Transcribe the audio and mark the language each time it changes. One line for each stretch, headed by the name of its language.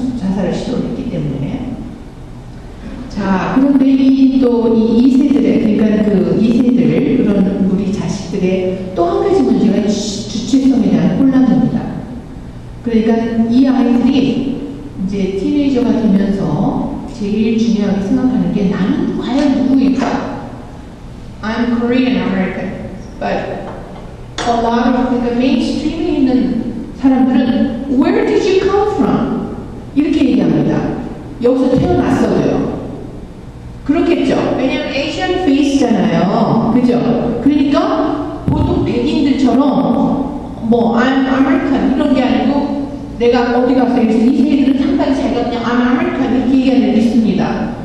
Korean: 자살을 시도했기 때문에. 자, 그런데 이 2세들의, 그러니까 그 2세들, 그런 우리 자식들의 또 한 가지 문제가 주체성에 대한 혼란입니다. 그러니까 이 아이들이 이제 티네이저가 되면서 제일 중요하게 생각하는 게 나는 과연 누구일까?
English: I'm Korean American, but a lot of
Korean: 그러니까 메인스트림에 있는 사람들은
English: Where did you come from?
Korean: 이렇게 얘기합니다. 여기서 태어났어도요. 그렇겠죠. 왜냐면 Asian face잖아요. 그죠? 그러니까 보통 백인들처럼 뭐
English: I'm American
Korean: 이런 게 아니고 내가 어디 가서 이 세계들은 상당히 자기가 그냥 I'm American 이렇게 얘기하는 게 있습니다.